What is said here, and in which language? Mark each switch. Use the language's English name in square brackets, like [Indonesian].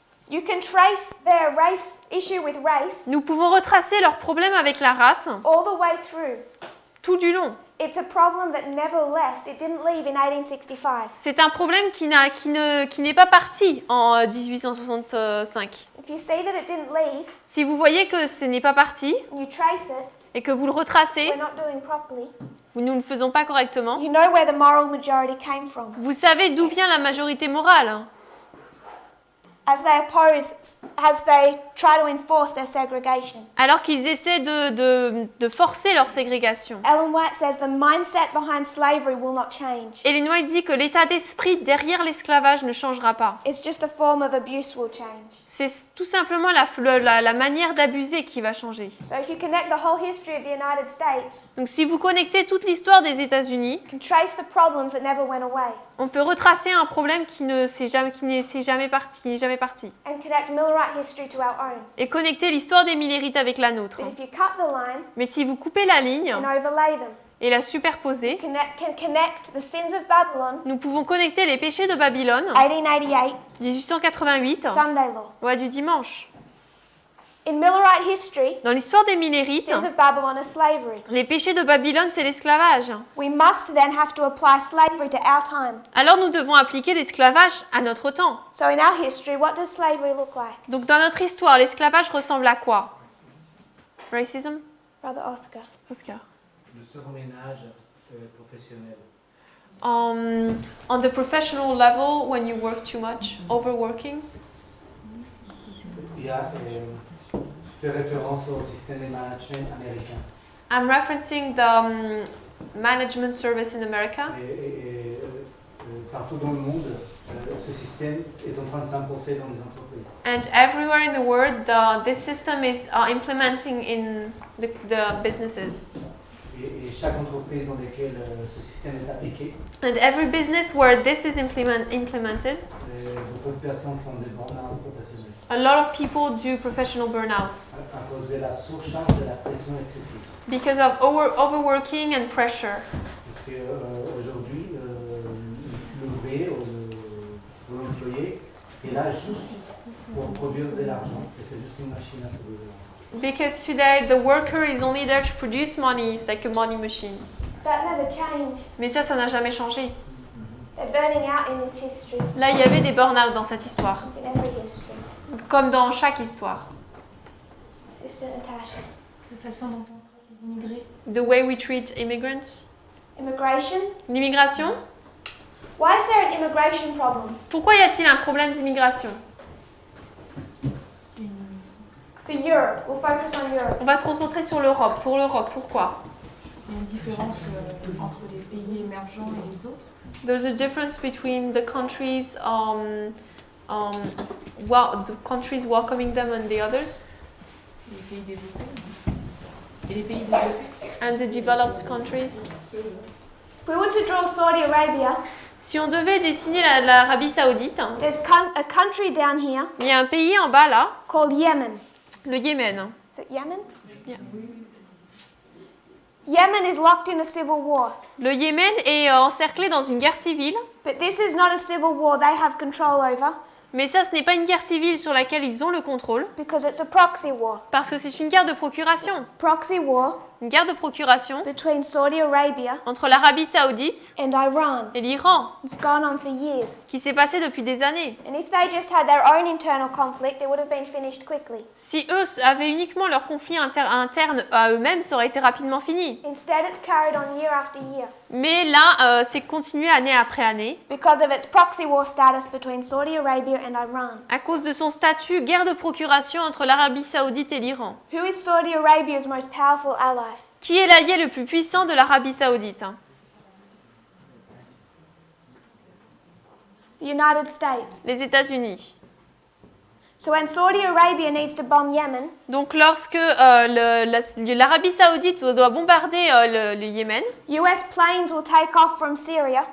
[English] You can trace their race issue with race [French] Nous pouvons retracer leurs problèmes avec la race [English] all the way through. [French] tout du long. [English] It's a problem that never left. It didn't leave in 1865. [French] C'est un problème qui n'est pas parti en 1865. [English] If you see that it didn't leave, [French] Si vous voyez que ce n'est pas parti, [English] and you trace it, [French] et que vous le retracez, [English] we're not doing properly, [French] nous ne le faisons pas correctement, [English] you know where the moral majority came from. [French] vous savez d'où vient la majorité morale. [English] As they try to enforce their segregation. [French] Alors qu'ils essaient de forcer leur ségrégation. [English] Ellen White says the mindset behind slavery will not change. [French] Ellen White dit que l'état d'esprit derrière l'esclavage ne changera pas. [English] It's just a form of abuse will change. [French] C'est tout simplement la manière d'abuser qui va changer. [English] So if you connect the whole history of the United States, [French] Donc si vous connectez toute l'histoire des États-Unis, [English] you can trace the problems that never went away [French] on peut retracer un problème qui n'est jamais parti. [English] and connect Millerite history to our own. [French] Et connecter l'histoire des Millérites avec la nôtre. [English] But if you cut the line [French] Mais si vous coupez la ligne [English] and overlay them, [French] et la superposez, [English] can connect the sins of Babylon, [French] nous pouvons connecter les péchés de Babylone, [English] 1888, [French] 1888, [English] Sunday law. [French] loi du dimanche. [English] In Millerite history, [French] Dans l'histoire des Millérites, [English] sins of Babylon are slavery. [French] les péchés de Babylone, c'est l'esclavage. [English] We must then have to apply slavery to our time. [French] Alors nous devons appliquer l'esclavage à notre temps. [English] So in our history, what does slavery look like? [French] Donc dans notre histoire, l'esclavage ressemble à quoi? [English] Racism? Brother Oscar. Oscar. [French] Le surménage professionnel. [English] On the professional level, when you work too much, overworking. [French] Il y a, je fais référence au système de management américain. [English] I'm referencing the management service in America. [French] Et partout dans le monde, ce système est en train de s'imposer dans les entreprises. [English] And everywhere in the world, this system is implementing in the businesses. [French] Et chaque entreprise dans laquelle ce système est appliqué, [English] And every business where this is implemented, [French] beaucoup de personnes font des burn-out professionnels [English] a lot of people do professional burnouts [French] à cause de la surcharge de la pression excessive. [English] because of overworking and pressure. [French] Parce que aujourd'hui, l'ouvrier ou l'employé est là juste pour produire de l'argent. Et c'est juste une machine à produire de l'argent. [English] Because today the worker is only there to produce money. It's like a money machine. That never changed. [French] Mais ça n'a jamais changé. [English] They're burning out in this history, [French] Là, il y avait des burn-out dans cette histoire, [English] in every history. [French] comme dans chaque histoire. [English] Sister Natasha. [French] La façon dont on traite les immigrés. [English] The way we treat immigrants. Immigration. [French] L'immigration. [English] Why is there an immigration problem? [French] Pourquoi y a-t-il un problème d'immigration? [English] For Europe, we'll focus on Europe. [French] On va se concentrer sur l'Europe. Pour l'Europe, pourquoi? Il y a une différence entre les pays émergents et les autres. [English] There's a difference between the countries, the countries welcoming them and the others, [French] Les pays développés. Et les pays développés. [English] and the developed countries. If we want to draw Saudi Arabia, [French] Si on devait dessiner l'Arabie Saoudite, [English] there's a country down here [French] il y a un pays en bas là, [English] called Yemen. [French] le Yémen. [English] Is it Yemen? Yeah. Yemen is locked in a civil war. [French] Le Yémen est encerclé dans une guerre civile, [English] But this is not a civil war they have control over [French] mais ça ce n'est pas une guerre civile sur laquelle ils ont le contrôle, [English] because it's a proxy war. [French] parce que c'est une guerre de procuration. [English] Proxy war [French] Une guerre de procuration [English] between Saudi Arabia [French] entre l'Arabie Saoudite [English] and Iran. [French] et l'Iran, [English] It's gone on for years. [French] qui s'est passée depuis des années. [English] And if they just had their own internal conflict, it would have been finished quickly. [French] Si eux avaient uniquement leur conflit interne à eux-mêmes, ça aurait été rapidement fini. [English] Instead, it's carried on year after year [French] Mais là, c'est continué année après année, [English] because of its proxy war status between Saudi Arabia and Iran. [French] à cause de son statut guerre de procuration entre l'Arabie Saoudite et l'Iran. [English] Who is Saudi Arabia's most powerful ally? [French] Qui est l'allié le plus puissant de l'Arabie Saoudite? [English] The United States. [French] Les États-Unis. [English] So when Saudi Arabia needs to bomb Yemen, [French] Donc lorsque l'Arabie Saoudite doit bombarder le Yémen, [English] US planes will take off from Syria